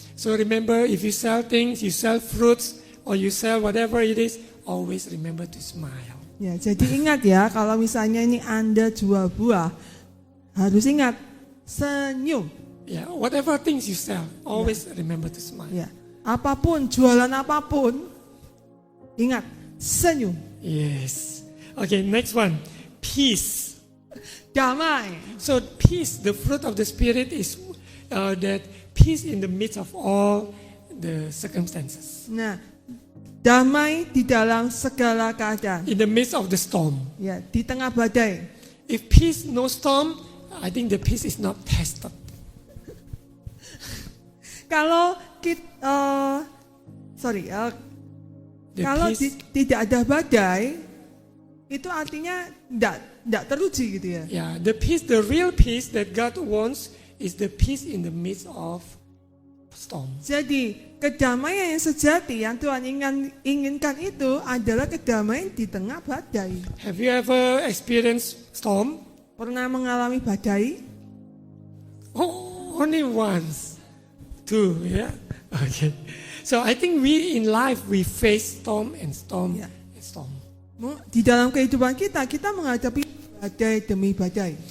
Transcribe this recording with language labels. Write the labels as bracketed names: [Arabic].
[English] So remember, if you sell things, you sell fruits, or you sell whatever it is, always remember to smile. [Indonesian] Ya, jadi ingat ya, kalau misalnya ini Anda jual buah, harus ingat senyum. [English] Yeah. Whatever things you sell, always remember to smile. [Indonesian] Ya, apapun, jualan apapun, ingat senyum. [English] Yes. Okay. Next one, peace. [Indonesian] Damai. [English] So peace, the fruit of the Spirit is that peace in the midst of all the circumstances, [Indonesian] Nah, damai di dalam segala keadaan. [English] in the midst of the storm. [Indonesian] Ya, di tengah badai. [English] If peace, no storm, I think the peace is not tested. [Indonesian] Kalau [English] The [Indonesian] kalau [English] peace, [Indonesian] tidak ada badai, itu artinya tidak teruji gitu ya. [English] yeah, the real peace that God wants is the peace in the midst of storm. [Indonesian] Jadi kedamaian yang sejati yang Tuhan inginkan itu adalah kedamaian di tengah badai. [English] Have you ever experienced storm? [Indonesian] Pernah mengalami badai? [English] Oh, only once, two, yeah. Okay. So I think we in life we face storm and storm Yeah. and storm. [Indonesian] Di dalam kehidupan kita menghadapi badai demi badai.